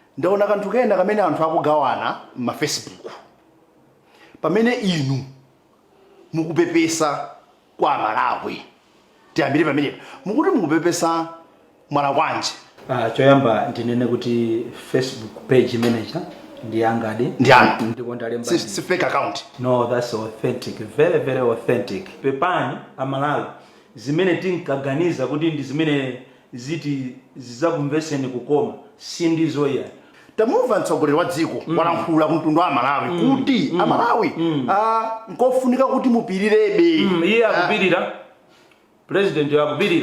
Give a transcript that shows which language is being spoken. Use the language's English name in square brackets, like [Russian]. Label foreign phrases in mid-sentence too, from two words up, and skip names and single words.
[Nyanja] ndaona kanthu kena kamene anthu akugawana ma Facebook pamene inu mukupepesa kwa Malawi. Tiyambire pamene mukuti mukupepesa mwala kwanje. Choyamba ndinene kuti Facebook [English] page manager [Nyanja] ndi angadi ndikonda lemba si [English] fake account. No, that's authentic, very very authentic. [Nyanja] Pepani Amalawi zimene tinkaganiza kuti ndi zimene ziti zizakumveseni kukoma si ndizo ya tamumva mtsogoleri wa dziko walankhula kumtundu wa Malawi kuti Amalawi nkofunika kuti mupirirebe. Iye akupirira, president akupirira.